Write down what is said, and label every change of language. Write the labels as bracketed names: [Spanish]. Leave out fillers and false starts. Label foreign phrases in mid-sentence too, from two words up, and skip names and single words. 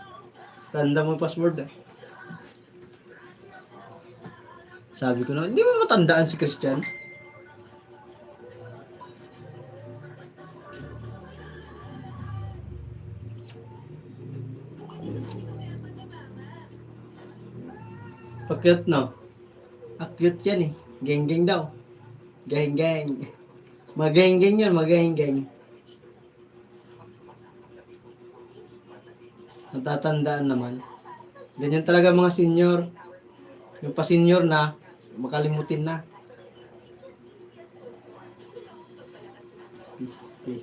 [Filipino] Tanda mo yung password ah. Sabi ko na, hindi mo matandaan si Christian. Pag-cute no? Cute yan eh. Geng-geng daw. Geng-geng. Mag-geng-geng yan, mag-geng-geng. Natatandaan naman. Ganyan talaga mga senior. Yung pa-senior na, makalimutin na. Piste.